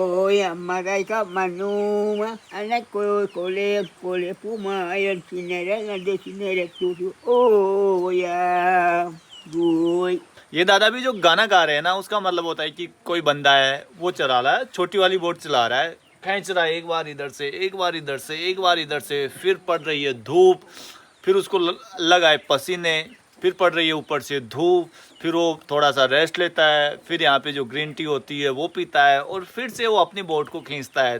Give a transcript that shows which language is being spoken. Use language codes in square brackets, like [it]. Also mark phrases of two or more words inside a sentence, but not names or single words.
[en] ya Malaika Manuma, anak kole puma ayam sinere nade sinere tutu. Oh ya, boy. [hi] ये दादा भी जो गाना गा रहे हैं ना, उसका मतलब होता है कि कोई बंदा है वो चला रहा है, छोटी वाली बोट चला रहा है, खींच रहा है एक बार इधर से एक बार इधर से एक बार इधर से, फिर पड़ रही है धूप, फिर उसको लगाए पसीने, फिर पड़ रही है ऊपर से धूप, फिर वो थोड़ा सा रेस्ट लेता है, फिर यहाँ पे जो [en] green tea [hi] होती है वो पीता है और फिर से वो अपनी बोट को खींचता है।